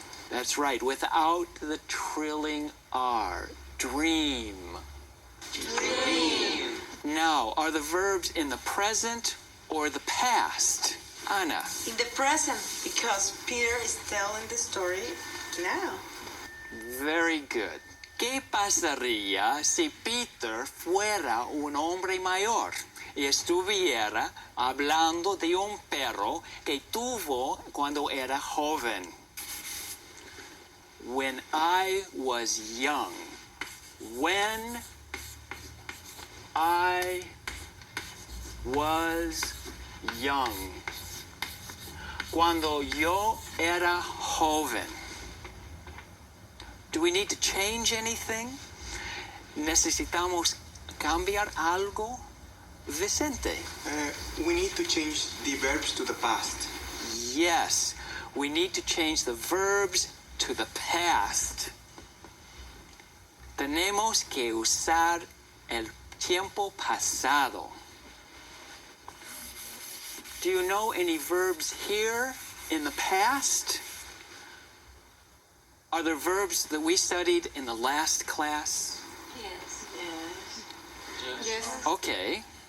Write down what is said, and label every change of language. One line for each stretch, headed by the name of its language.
English: That's right, without the trilling R. Dream. Dream. Now, are the verbs in the present or the past? Anna. In the present, because Peter is telling the story now. Very good.
Spanish: ¿Qué pasaría si Peter fuera un hombre mayor y estuviera hablando de un perro que tuvo cuando era joven?
English: When I was young. When I was young.
Spanish: Cuando yo era joven.
English: Do we need to change anything?
Spanish: ¿Necesitamos cambiar algo? Vicente.
English: We need to change the verbs to the past. Yes, we need to change the verbs to the past.
Spanish: Tenemos que usar el tiempo pasado.
English: Do you know any verbs here in the past? Are there verbs that we studied in the last class? Yes. Yes. Yes. Okay.